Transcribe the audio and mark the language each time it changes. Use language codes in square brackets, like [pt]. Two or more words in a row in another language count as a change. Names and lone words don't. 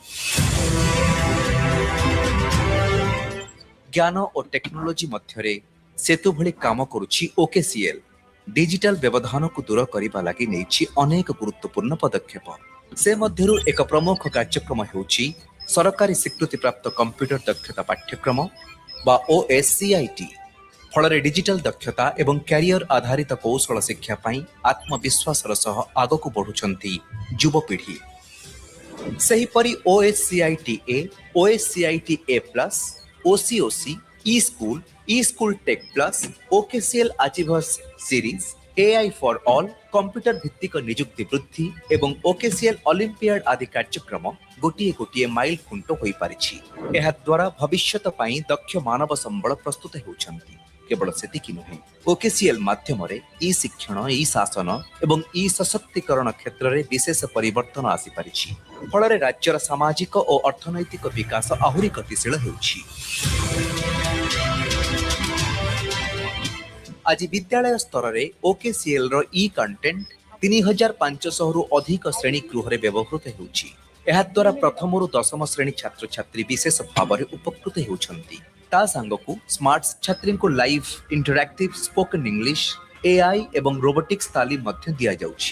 [or] ଜ୍ଞାନ ଓ ଟେକ୍ନୋଲୋଜି ମଧ୍ୟରେ ସେତୁ ଭଳି କାମ କରୁଛି OKCL। ଡିଜିଟାଲ ବ୍ୟବଧାନ କୁ ଦୂର କରିବା ଲାଗି ନେଇଛି ଅନେକ ଗୁରୁତ୍ୱପୂର୍ଣ୍ଣ ପଦକ୍ଷେପ। ସେ ମଧ୍ୟରୁ ଏକ ପ୍ରମୁଖ କାର୍ଯ୍ୟକ୍ରମ ହେଉଛି ସରକାରୀ ସ୍ୱୀକୃତି ପ୍ରାପ୍ତ କମ୍ପ୍ୟୁଟର ଦକ୍ଷତା ପାଠ୍ୟକ୍ରମ ବା OSCIT। ଫଳରେ ଡିଜିଟାଲ ଦକ୍ଷତା ଏବଂ କ୍ୟାରିଅର ଆଧାରିତ କୌଶଳ ଶିକ୍ଷା ପାଇଁ ଆତ୍ମବିଶ୍ୱାସର ସହ ଆଗକୁ ବଢୁଛନ୍ତି ଯୁବପିଢ଼ି। सेहिपरि OSCIT A, OSCIT A+, OCOC, e-school Tech Plus, OKCL Achievers Series, AI for All, କମ୍ପ୍ୟୁଟର ଭିତ୍ତିକ ନିଯୁକ୍ତି ବୃଦ୍ଧି ଏବଂ OKCL ଅଲିମ୍ପିଆଡ ଆଦି କାର୍ଯ୍ୟକ୍ରମ ଗୋଟିଏ ଗୋଟିଏ ମାଇଲ ଖୁଣ୍ଟ ହୋଇ ପାରିଛି। ଏହା ଦ୍ୱାରା ଭବିଷ୍ୟତ ପାଇଁ ଦକ୍ଷ ମାନବ ସମ୍ବଳ ପ୍ରସ୍ତୁତ ହେଉଛନ୍ତି। କେବଳ ସେତିକି ନୁହେଁ OKCL ମାଧ୍ୟମ ରେ ଇ ଶିକ୍ଷଣ ଇ ଶାସନ ଏବଂ ଇ ସଶକ୍ତିକରଣ କ୍ଷେତ୍ର ରେ ବିଶେଷ ପରିବର୍ତ୍ତନ ଆସି ପାରିଛି। ଫଳରେ ରାଜ୍ୟର ସାମାଜିକ ଓ ଅର୍ଥନୈତିକ ବିକାଶ ଆହୁରି ଗତିଶୀଳ ହେଉଛି। ଆଜି ବିଦ୍ୟାଳୟ ସ୍ତରରେ OKCL ର କଣ୍ଟେଣ୍ଟ 3500 ରୁ ଅଧିକ ଶ୍ରେଣୀ ଗୃହରେ ବ୍ୟବହୃତ ହେଉଛି। ଏହାଦ୍ୱାରା ପ୍ରଥମରୁ ଦଶମ ଶ୍ରେଣୀ ଛାତ୍ରଛାତ୍ରୀ ବିଶେଷ ଭାବରେ ଉପକୃତ ହେଉଛନ୍ତି। ତା ସାଙ୍ଗକୁ ସ୍ମାର୍ଟ ଛାତ୍ରୀଙ୍କୁ [en] Live Interactive Spoken English, [or] AI ଏବଂ ରୋବୋଟିକ୍ସ ତାଲିମ ମଧ୍ୟ ଦିଆଯାଉଛି।